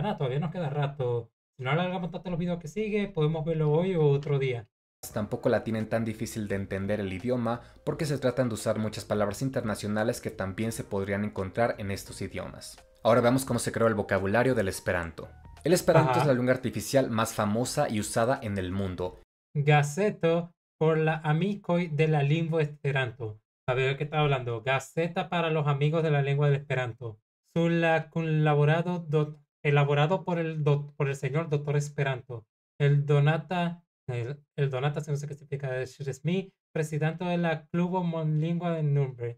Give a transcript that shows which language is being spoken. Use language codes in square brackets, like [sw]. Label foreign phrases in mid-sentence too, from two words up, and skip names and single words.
[es] Nada, todavía nos queda rato. Si no alargamos tanto los videos que sigue, podemos verlo hoy o otro día. tampoco la tienen tan difícil de entender el idioma porque se tratan de usar muchas palabras internacionales que también se podrían encontrar en estos idiomas. Ahora veamos cómo se creó el vocabulario del Esperanto. El Esperanto es la lengua artificial más famosa y usada en el mundo. [eo] Gazeto por la amikoj de la lingvo Esperanto. [es] A ver, ¿qué está hablando? Gaceta para los amigos de la lengua del Esperanto. colaborado elaborado por el señor doctor Esperanto. El Donata, no sé qué significa, es mi presidente de la Klubo Monlingua de Nürnberg.